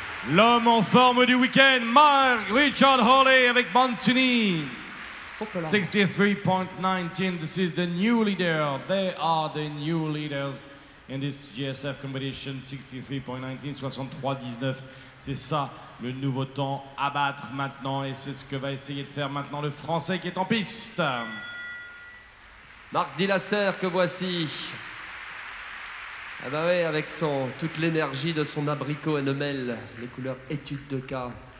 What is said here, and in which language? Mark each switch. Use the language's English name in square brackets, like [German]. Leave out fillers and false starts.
[French] L'homme en forme du week-end, Mark Richard Hawley avec Mancini. [English] 63.19, this is the new leader. They are the new leaders in this GSF competition. 63.19, 63.19. [French] C'est ça le nouveau temps à battre maintenant et c'est ce que va essayer de faire maintenant le Français qui est en piste. Marc Dilasser que voici. Ah bah oui, avec toute l'énergie de son abricot Ennemel, les couleurs études de cas.